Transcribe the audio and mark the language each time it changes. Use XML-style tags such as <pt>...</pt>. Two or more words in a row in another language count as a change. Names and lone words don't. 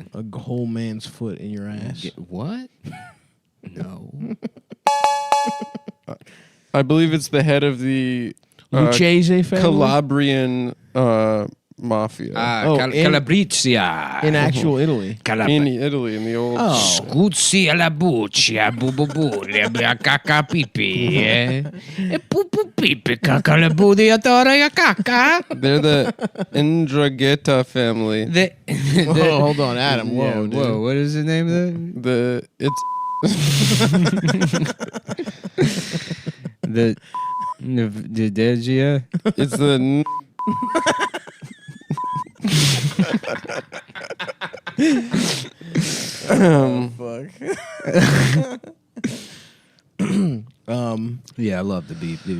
<en>A whole man's foot in your ass. What? No. I believe it's the head of the Lucchese family? Calabrian mafia. Calabrizia. In actual Italy. In Italy, in the old. Scuzzi alla buccia, bu bu bu, le caca pipi, E pupu pipi, caca la budiatore caca. They're the Ndrangheta family. Whoa, hold on, Adam. Whoa, Yeah, dude. whoa. What is the name of It's the Degia? it's the Yeah, I love the beep, dude.</en>